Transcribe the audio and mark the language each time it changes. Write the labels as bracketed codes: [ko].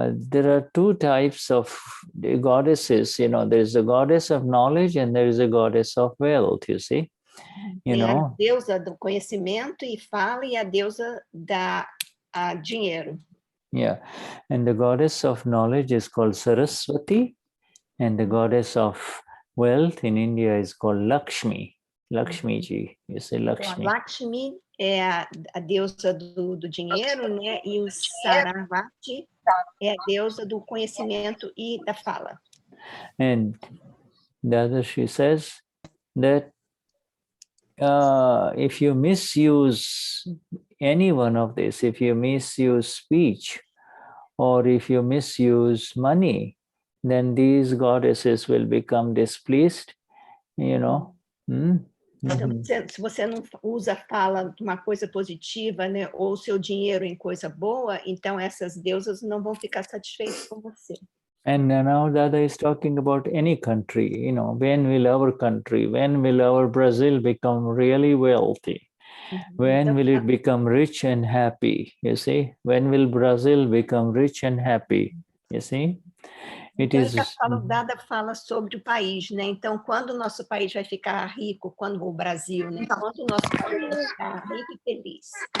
[en] There are two types of goddesses, there is a goddess of knowledge and there is a goddess of wealth, you see. [pt] Tem a deusa do conhecimento e fala e a deusa da dinheiro. [en] Yeah, and the goddess of knowledge is called Saraswati, and the goddess of wealth in India is called Lakshmi. Lakshmi ji, you say Lakshmi. [pt] Então, Lakshmi é a deusa do dinheiro, né? E o Saraswati é a deusa do conhecimento e da fala. [en] And Dadashri says that if you misuse any one of this, if you misuse speech, or if you misuse money, then these goddesses will become displeased, you know. [pt] Então, se você não usa a fala de uma coisa positiva, né, ou o seu dinheiro em coisa boa, então essas deusas não vão ficar satisfeitas com você. [en] And now Dada is talking about any country, you know, when will our country, when will our Brazil become really wealthy? When will it become rich and happy? You see, when will Brazil become rich and happy? You see, it [pt] Então, [en] is. [pt] Dada fala sobre o país, né? Então, quando o nosso país vai ficar rico, quando o Brasil, né? Quando o nosso país vai ficar rico e feliz.